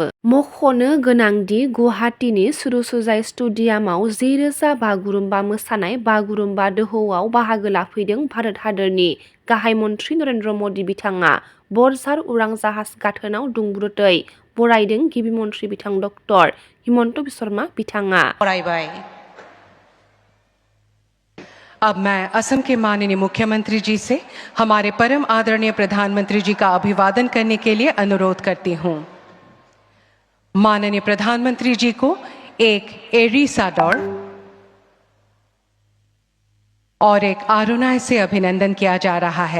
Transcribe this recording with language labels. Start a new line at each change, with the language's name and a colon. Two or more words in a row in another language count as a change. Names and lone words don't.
Bodo: मख'नो गोनांदि गुवाहाटीनि सुरुसुजाय स्टेडियामाव 10,000 बागुरुम्बा मोसानाय बागुरुम्बा दोहौआव बाहागो लाफैदों भारत हादरनि गाहाय मन्थ्रि नरेन्द्र मदि बिथाङा बरझार उरां जाहाज गाथोनाव दुंब्रुदै बरायदों गिबि मन्थ्रि बिथां डक्टर हिमन्त बिश्व शर्मा बिथाङा।
Hindi: अब मैं असम के माननीय मुख्यमंत्री जी से हमारे परम आदरणीय प्रधानमंत्री जी का अभिवादन करने के लिए अनुरोध करती हूं। माननीय प्रधानमंत्री जी को एक एरी साडोर और एक आरोनाय से अभिनंदन किया जा रहा है।